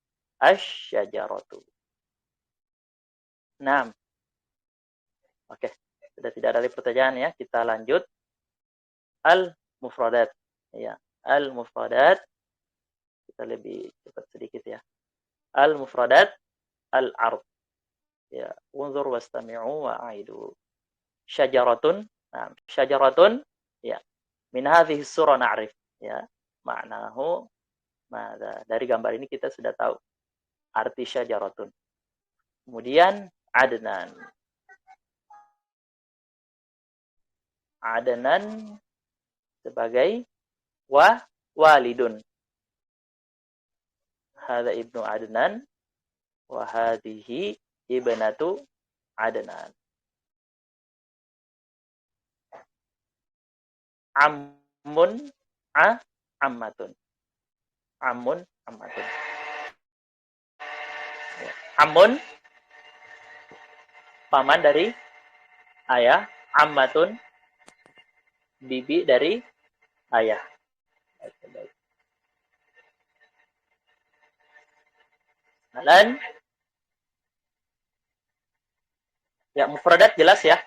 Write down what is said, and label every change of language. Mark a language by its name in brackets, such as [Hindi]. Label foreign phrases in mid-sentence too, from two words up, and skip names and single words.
[Indonesian] Nah, oke, sudah tidak ada lagi pertanyaan ya. Kita lanjut. Al-mufradat. Ya, al-mufradat. Kita lebih cepat sedikit ya. Al-mufradat, [Arabic] الأرض. يا، انظر واستمعوا وأعيدوا. [Indonesian] Syajaratun. Nah, syajaratun. [Arabic] يا، من هذه الصورة نعرف. يا، معناه. [Indonesian] Dari gambar ini kita sudah tahu arti syajaratun. Kemudian Adnan. Adnan sebagai walidun. [Arabic] هذا ابن عدنان وهذه ابنة عدنان. عمٌّ عمةٌ. عمٌّ عمةٌ. [Indonesian] Ammun paman dari ayah, ammatun bibi dari ayah. Dan ya mufradat jelas ya.